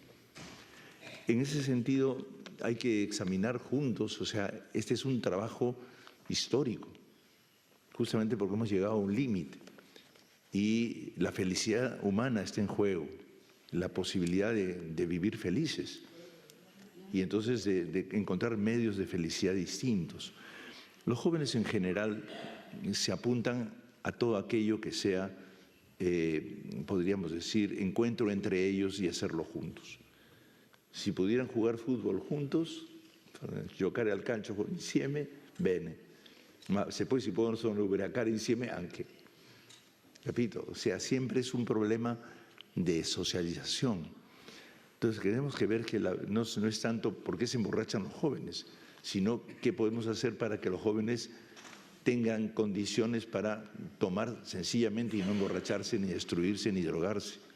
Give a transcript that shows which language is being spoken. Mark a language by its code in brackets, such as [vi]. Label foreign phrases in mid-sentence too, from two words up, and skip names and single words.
[es] En ese sentido hay que examinar juntos, o sea, este es un trabajo histórico, justamente porque hemos llegado a un límite y la felicidad humana está en juego, la posibilidad de vivir felices y entonces de encontrar medios de felicidad distintos. Los jóvenes en general se apuntan a todo aquello que sea, podríamos decir, encuentro entre ellos y hacerlo juntos. Si pudieran jugar fútbol juntos, [it] giocare al calcio insieme, bene. Ma se poi si possono ubriacare insieme anche. Capito? [es] O sea, siempre es un problema de socialización. Entonces tenemos que ver que no es tanto por qué se emborrachan los jóvenes, sino qué podemos hacer para que los jóvenes tengan condiciones para tomar sencillamente y no emborracharse, ni destruirse, ni drogarse.